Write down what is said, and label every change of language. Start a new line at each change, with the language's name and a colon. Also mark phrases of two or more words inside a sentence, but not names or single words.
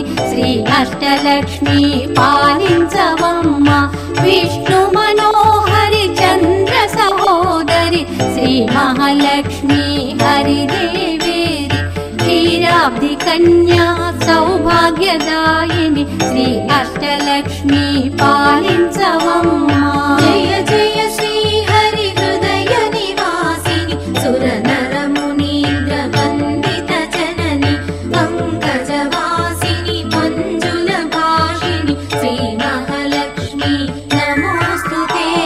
Telugu: श्री अष्टलक्ष्मी पालिंचवम्म विष्णु मनोहरि चंद्र सहोदरी श्री महालक्ष्मी हरिदेवेरी क्षीराब्धि కన్యా సౌభాగ్యదాయిని శ్రీ అష్టలక్ష్మి పాలించవమ్మా.
Sanskrit: జయ జయ శ్రీ హరి హృదయ నివాసిని సుర నర మునీంద్ర వందిత జనని పంకజవాసిని మంజుల భాషిని శ్రీ మహాలక్ష్మి నమోస్తుతే.